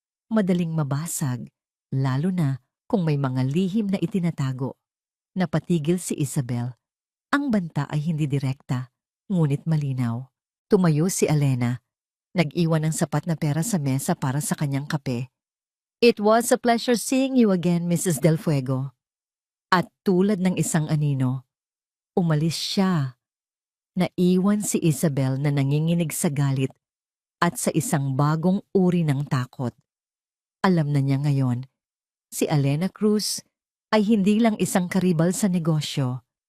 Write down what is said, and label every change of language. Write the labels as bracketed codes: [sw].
[tl] Madaling mabasag, lalo na kung may mga lihim na itinatago. Napatigil si Isabel. Ang banta ay hindi direkta, ngunit malinaw. Tumayo si Elena. Nag-iwan ng sapat na pera sa mesa para sa kanyang kape. [en] It was a pleasure seeing you again, Mrs. Del Fuego. [tl] At tulad ng isang anino, umalis siya. Naiwan si Isabel na nanginginig sa galit at sa isang bagong uri ng takot. Alam na niya ngayon, si Elena Cruz ay hindi lang isang karibal sa negosyo.